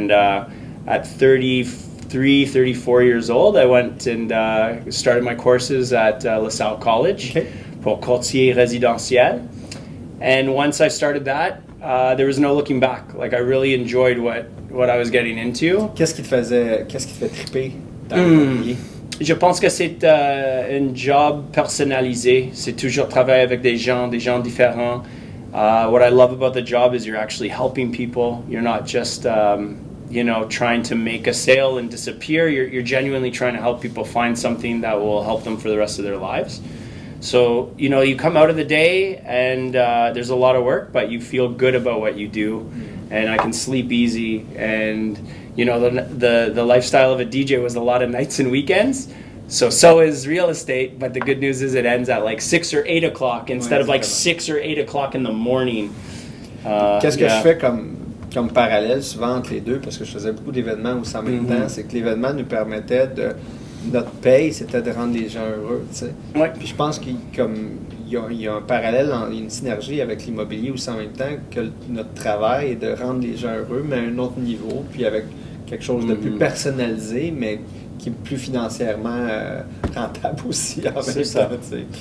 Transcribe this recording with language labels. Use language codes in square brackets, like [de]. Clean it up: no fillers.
[en] And at 34 years old, I went and started my courses at LaSalle College [fr] pour courtier résidentiel. [en] And once I started that, there was no looking back. Like, I really enjoyed what I was getting into. [fr] Qu'est-ce qui te fait triper dans l'immobilier? Je pense que c'est un job personnalisé. C'est toujours travailler avec des gens différents. [en] What I love about the job is you're actually helping people. You're not just trying to make a sale and disappear. You're genuinely trying to help people find something that will help them for the rest of their lives. So, you come out of the day and there's a lot of work, but you feel good about what you do, and I can sleep easy. And, the lifestyle of a DJ was a lot of nights and weekends. So is real estate, but the good news is it ends at like 6 or 8 o'clock instead of like 6 or 8 o'clock in the morning. [fr] Qu'est-ce que je fais comme parallèle souvent entre les deux, parce que je faisais beaucoup d'événements aussi en même temps, c'est que l'événement nous permettait de... Notre paye, c'était de rendre les gens heureux, tu sais. Ouais. Puis je pense qu'il y a un parallèle, une synergie avec l'immobilier aussi en même temps, que notre travail est de rendre les gens heureux, mais à un autre niveau, puis avec quelque chose de plus personnalisé, mais qui est plus financièrement rentable aussi en même temps, tu sais.